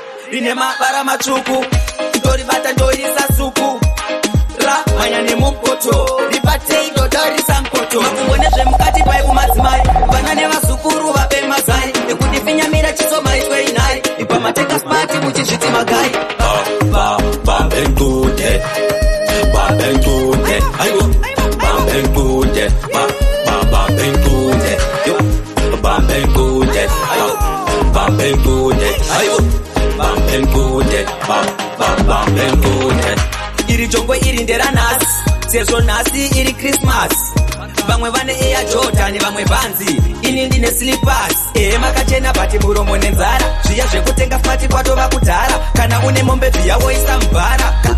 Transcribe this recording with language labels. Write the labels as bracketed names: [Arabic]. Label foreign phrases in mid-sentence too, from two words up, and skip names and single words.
[Shona] Rine mavara matsvuku, ndoribata ndorisa suku. Ra, manya nemupoto, ribatei dodorisa mpoto. Makumbo nezvemukati pai kumadzimai, vana nevazukuru vape mazai. Ekuti finyamira chiso maitwe inhai, ipa mateka smart muchizviti magai. Ba, ba, ba, bengude. Ba, bengude. Aiwa. Ba, bengude. Ba, ba, ba, bengude. Yo. [English] Bump and good, ayo. Bump and good, ayo. Bump and good, bump, bump, bump and good. [Shona] Iri jongwe iri nderanhasi, sezvo nhasi iri Christmas. Vamwe vane Air Jordan, vamwe Vans. Ini ndine slippers. Ehe, makachena, but muromo nenzara. Zviya zvekutenga fati kwatova kudhara. Kana une mombe, bhiya woisa mubhara.